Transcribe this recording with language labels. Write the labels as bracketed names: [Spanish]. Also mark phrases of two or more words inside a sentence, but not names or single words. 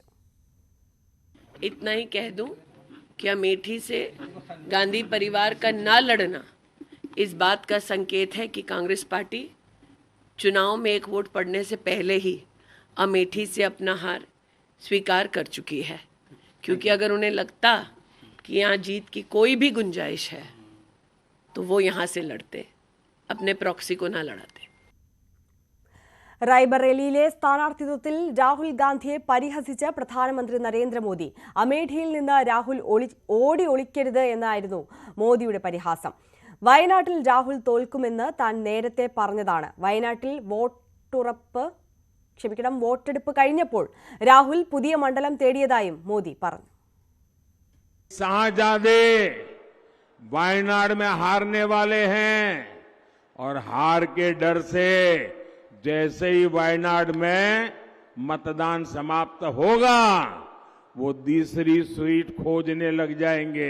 [Hindi] इतना ही कह दूं कि अमेठी से गांधी परिवार का ना लड़ना इस बात का संकेत है कि कांग्रेस पार्टी चुनाव में एक वोट पड़ने से पहले ही अमेठी से अपना हार स्वीकार कर चुकी है, क्योंकि अगर उन्हें लगता कि यहाँ जीत की कोई भी गुंजाइश है तो वो यहाँ से लड़ते, अपने प्रॉक्सी को ना लड़ाते. [Malayalam] റായ്ബറേലിയിലെ സ്ഥാനാർത്ഥിത്വത്തിൽ രാഹുൽ ഗാന്ധിയെ പരിഹസിച്ച പ്രധാനമന്ത്രി നരേന്ദ്രമോദി. അമേഠിയിൽ നിന്ന് രാഹുൽ ഓടി ഒളിക്കരുത് എന്നായിരുന്നു മോദിയുടെ പരിഹാസം. വയനാട്ടിൽ രാഹുൽ തോൽക്കുമെന്ന് താൻ നേരത്തെ പറഞ്ഞതാണ്. വയനാട്ടിൽ വോട്ടെടുപ്പ് കഴിഞ്ഞപ്പോൾ രാഹുൽ പുതിയ മണ്ഡലം തേടിയതായും മോദി പറഞ്ഞു. [Hindi] शाहजादे वायनाड में हारने वाले हैं और हार के डर से जैसे ही वायनाड में मतदान समाप्त होगा वो दूसरी सीट खोजने लग जाएंगे.